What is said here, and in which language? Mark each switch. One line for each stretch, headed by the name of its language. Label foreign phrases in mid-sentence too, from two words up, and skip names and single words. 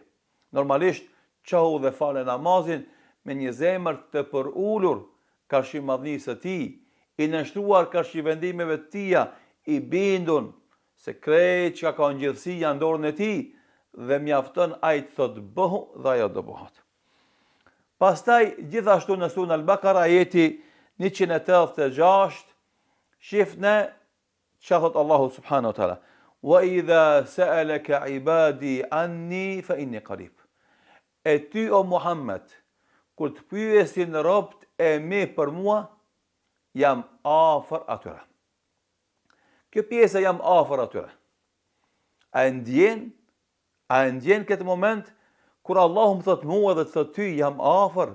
Albanian: Normalisht, çohu dhe fale namazin me një zemër të përulur karshi madhnisë së tij, i nështruar karshi vendimeve të tia, i bindun se krejt që ka në gjithësi janë dorën e tij dhe mjafton ai të thot bëhu dhe ajo do bëhet. Pastaj gjithashtu në surën Al-Baqara ajeti 186 shifne çka thot Allahu
Arabic: سبحانه وتعالى: "وإذا سألك عبادي عني فإني قريب."
Albanian: E ty o Muhammed, kur të pyesin robët e mi për mua, jam afër atyre. Kjo pjesë jam afër atyre. A e ndjen këtë moment kur Allahu më thot mua dhe të thot ty jam afër?